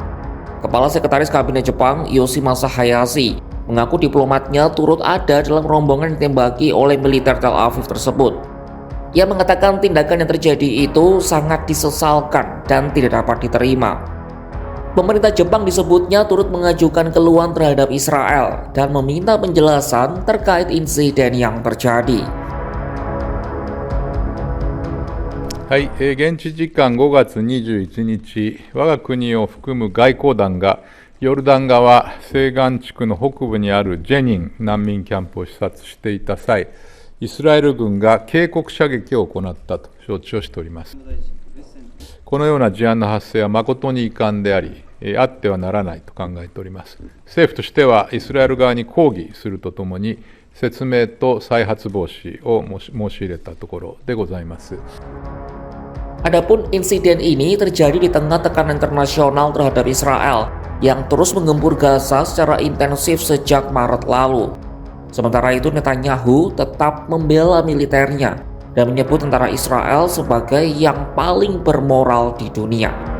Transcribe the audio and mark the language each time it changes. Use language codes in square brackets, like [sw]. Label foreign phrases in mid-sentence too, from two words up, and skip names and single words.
[id] Kepala Sekretaris Kabinet Jepang, Yoshimasa Hayashi, mengaku diplomatnya turut ada dalam rombongan ditembaki oleh militer Tel Aviv tersebut. Ia mengatakan tindakan yang terjadi itu sangat disesalkan dan tidak dapat diterima. Pemerintah Jepang disebutnya turut mengajukan keluhan terhadap Israel dan meminta penjelasan terkait insiden yang terjadi. [ja] はい、現地時間5月21日、我が国を含む外交団がヨルダン川西岸地区の北部にあるジェニン難民キャンプを視察していた際、イスラエル軍が警告射撃を行ったと承知をしております。このような事案の発生は誠に遺憾であり、あってはならないと考えております。政府としてはイスラエル側に抗議するとともに、説明と再発防止を申し入れたところでございます。 [id] Adapun insiden ini terjadi di tengah tekanan internasional terhadap Israel yang terus menggempur Gaza secara intensif sejak Maret lalu. Sementara itu, Netanyahu tetap membela militernya dan menyebut tentara Israel sebagai yang paling bermoral di dunia.